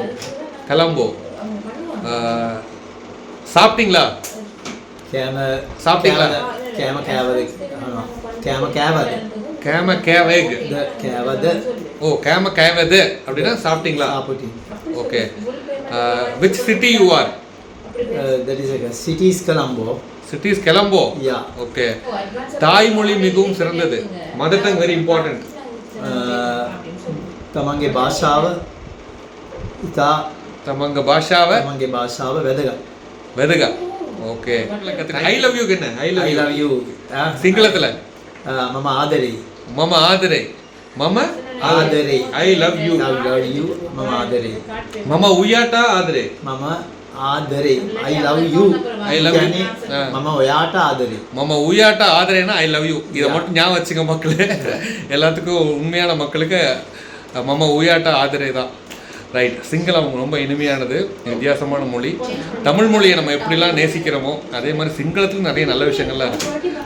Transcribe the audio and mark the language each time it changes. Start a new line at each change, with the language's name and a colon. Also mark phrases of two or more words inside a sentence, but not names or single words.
Tamil: கலம்போ. சாப்பிட்டீங்களா? சாப்பிட்டீங்களா?
Sinhala: කෑම කෑවද. කෑම කෑවද. කෑම කෑවේක්. கேவது.
Tamil: ஓ,
Sinhala: කෑම කෑවද
Tamil: அப்படின்னா சாப்பிட்டீங்களா? சாப்பிட்டேன். ஓகே.
English: Which city you are? That is a city is Colombo. City is Colombo. Yeah. Okay.
Tamil: தாய்மொழி மிகவும் சிறந்தது.
English: mother tongue very important.
Sinhala: තමන්ගේ භාෂාව ඉතා තමන්ගේ භාෂාව වැදගත්. වැදගත්.
English: ஓகே. I love you என்ன? I love you.
Tamil: சிங்களத்துல
Sinhala: මම ආදරේ. මම ආදරේ. මම ආදරේ.
English: I love you.
Sinhala: මම ආදරේ. මම උයාට ආදරේ. මම ආදරේ.
English: I love you.
Sinhala: කියන්නේ මම ඔයාට ආදරේ. මම ඔයාට ආදරේනා
English: I love you.
Tamil: இதை மட்டும் ஞாபகம் வச்சுக்க மக்களே. எல்லாத்துக்கும் உண்மையான மக்களுக்கு
Sinhala: මම ඔයාට ආදරේ
Tamil: தான். ரைட். சிங்களம் ரொம்ப இனிமையானது, வித்தியாசமான மொழி. தமிழ் மொழியை நம்ம எப்படிலாம் நேசிக்கிறோமோ அதே மாதிரி சிங்களத்தில் நிறைய நல்ல விஷயங்கள்லாம் இருக்குது.